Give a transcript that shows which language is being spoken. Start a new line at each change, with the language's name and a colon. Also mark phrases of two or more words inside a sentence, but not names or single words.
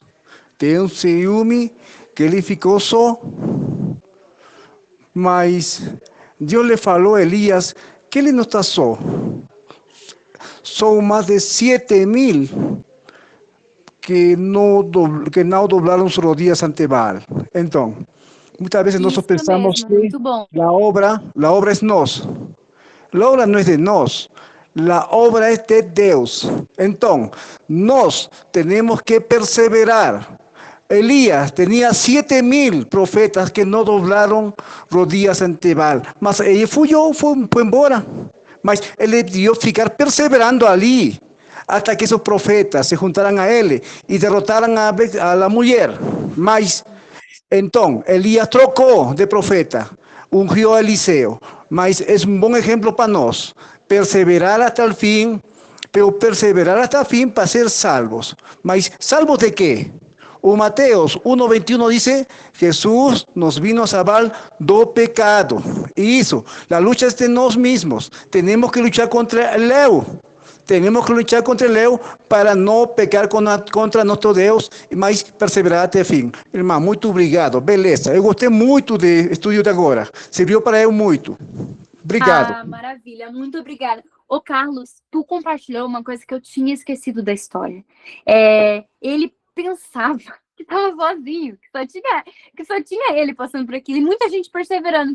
Portuguese: Tem um ciúme que ele ficou só. Mas Deus lhe falou a Elias que ele não está só. São mais de 7.000 que não doblaram as
Spanish: rodillas ante Baal.
Portuguese: Então, muitas vezes nós pensamos que a obra é nossa. A obra não é de nós. A obra é de Deus. Então, nós temos que perseverar. Elías tinha 7.000 profetas que não doblaram
Spanish: rodillas ante Baal.
Portuguese: Mas ele foi embora. Mas ele devió ficar perseverando ali,
Spanish: hasta que esos profetas se juntaran a ele e derrotaran a la mulher.
Portuguese: Mas, então, Elías trocou de profeta, ungiu a Eliseu. Mas é um bom exemplo para nós. Perseverar até o fim, para ser salvos. Mas, salvos de quê?
Spanish: O Mateus 1:21 dice, Jesús nos vino a salvar
Portuguese: do pecado.
Spanish: Y eso, la lucha es de nosotros mismos. Tenemos que luchar contra el eu. Tenemos que luchar contra el eu para no pecar contra nuestro Deus,
Portuguese: mas perseverar até o fim. Irmão, muito obrigado. Beleza. Eu gostei muito do estudo de agora. Serviu para eu muito. Obrigado. Ah, maravilha. Muito obrigada. Ô, Carlos, tu compartilhou uma coisa que eu tinha esquecido da história. Ele pensava que estava sozinho, que só tinha ele passando por aquilo, e muita gente perseverando.